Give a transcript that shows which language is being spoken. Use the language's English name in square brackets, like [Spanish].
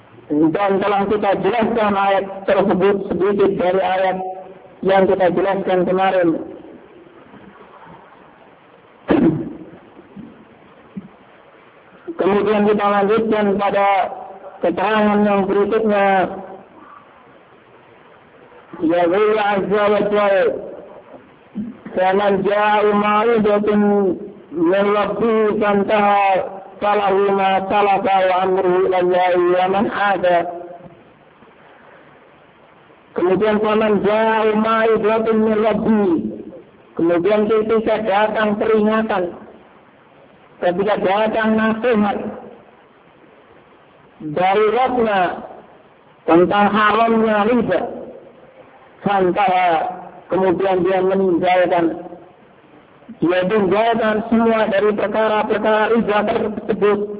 [Indonesian] Dan telah kita jelaskan ayat tersebut sedikit dari ayat yang kita jelaskan kemarin. Kemudian kita lanjutkan pada keterangan yang berikutnya. [Arabic] Ya Allah Azza wa Jal, فَمَنْ جَاءُ مَعِذَةٍ مِنْ رَبِّهِ فَانْتَهَى فَلَهُ مَا سَلَفَ وَأَمْرُهُ إِلَى اللَّهِ وَمَنْ عَادَ. [Indonesian] Kemudian [Arabic] فَمَنْ جَاءُ مَعِذَةٍ مِنْ رَبِّهِ, [Indonesian] kemudian ketika datang peringatan, ketika datang nasihat dari Rabbnya tentang haramnya riba, فَانْتَهَى, kemudian dia meninggalkan, dia tinggalkan semua dari perkara-perkara riba tersebut.